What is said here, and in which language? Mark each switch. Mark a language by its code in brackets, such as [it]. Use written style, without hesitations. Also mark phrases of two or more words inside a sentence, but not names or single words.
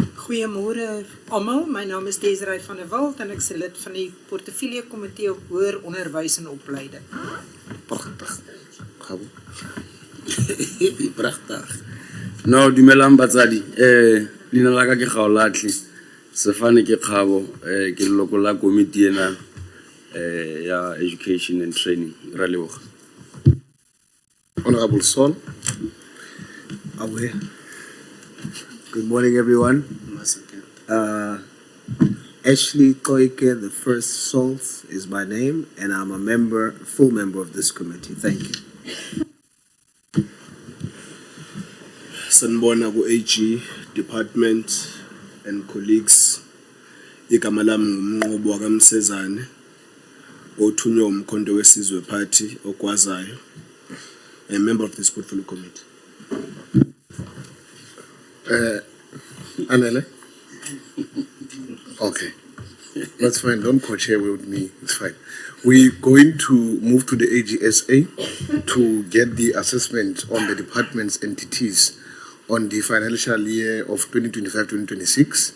[af] Goeiemôre almal. My naam is Desiree van der Walt en ek is lid van die portefeulje komitee op hoër onderwys en opleiding. Prachtig. Gabo. Prachtig. [tn] No, dumelang batsadi. Leina la ka ke Gaolatli. Sefane ke Gabo. Ke leloko la komiti ena ya [en] education and training. [tn] Ra leboga. [en] Honorable Sol. Awe. Good morning, everyone. Ashley Koike, the first Salt is my name, and I'm a full member of this committee. Thank you. [zu] Sanbona ku AG, department and colleagues. Igama lami ngumnqobo kaMsezane othunywa umkhonto wesizwe party okwazayo. [en] A member of this portfolio committee. Anele? Okay. That's fine. Don't co-chair with me. It's fine. We're going to move to the AGSA to get the assessment on the department's entities on the financial year of 2025-2026.